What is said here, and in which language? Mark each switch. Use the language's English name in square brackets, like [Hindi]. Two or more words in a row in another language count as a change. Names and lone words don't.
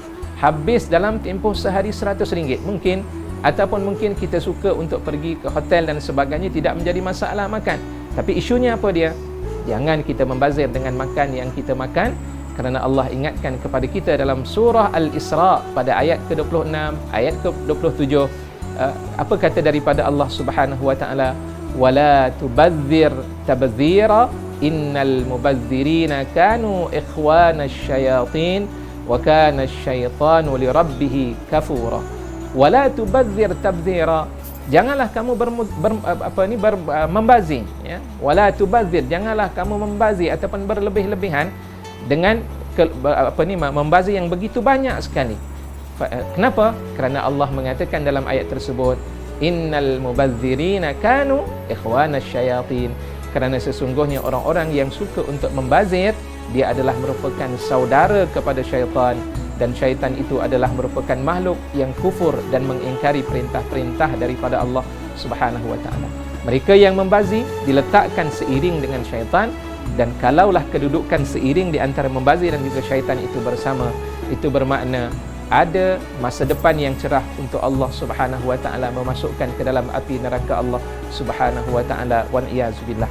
[Malay] Habis dalam tempoh sehari RM100 mungkin, ataupun mungkin kita suka untuk pergi ke hotel dan sebagainya, tidak menjadi masalah makan. Tapi isunya apa dia? Jangan kita membazir dengan makan yang kita makan, kerana Allah ingatkan kepada kita dalam surah Al-Isra pada ayat ke-26, ayat ke-27. Apa kata daripada Allah [Arabic] سبحانه وتعالى? ولا تبذر تبذيرا إن المبذرين كانوا إخوان الشياطين وكان الشيطان لربه كفورا. ولا تبذر تبذيرا, [Malay] janganlah kamu membazir, ya. [Arabic] ولا تبذر, [Malay] janganlah kamu membazir ataupun berlebih-lebihan dengan membazir yang begitu banyak sekali. Kenapa? Kerana Allah mengatakan dalam ayat tersebut, [Arabic] إن المبذرين كانوا إخوان الشياطين. [Malay] Kerana sesungguhnya orang-orang yang suka untuk membazir, dia adalah merupakan saudara kepada syaitan, dan syaitan itu adalah merupakan makhluk yang kufur dan mengingkari perintah-perintah daripada Allah [Arabic] سبحانه وتعالى. [Malay] Mereka yang membazir diletakkan seiring dengan syaitan, dan kalaulah kedudukan seiring di antara membazir dan juga syaitan itu bersama, itu bermakna ada masa depan yang cerah untuk Allah [Arabic] سبحانه وتعالى [Malay] memasukkan ke dalam api neraka Allah [Arabic] سبحانه وتعالى, والعياذ بالله.